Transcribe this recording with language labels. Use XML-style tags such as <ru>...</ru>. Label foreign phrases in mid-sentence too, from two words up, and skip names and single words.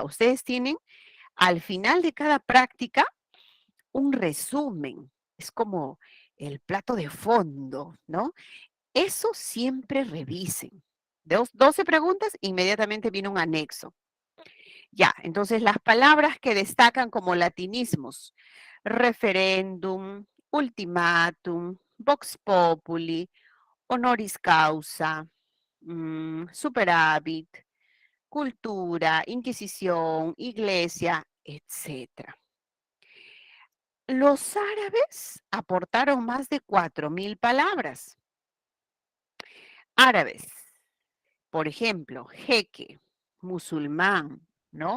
<es>Ustedes tienen al final de cada práctica un resumen. Es como el plato de fondo, ¿no? Eso siempre revisen. 12 preguntas, inmediatamente viene un anexo. Ya, entonces las palabras que destacan como latinismos, referéndum, ultimátum,</es> <la>vox populi, honoris causa,</la> <es>superávit, cultura, inquisición, iglesia, etcétera. Los árabes aportaron más de 4,000 palabras. Árabes, por ejemplo, jeque, musulmán, ¿no?</es>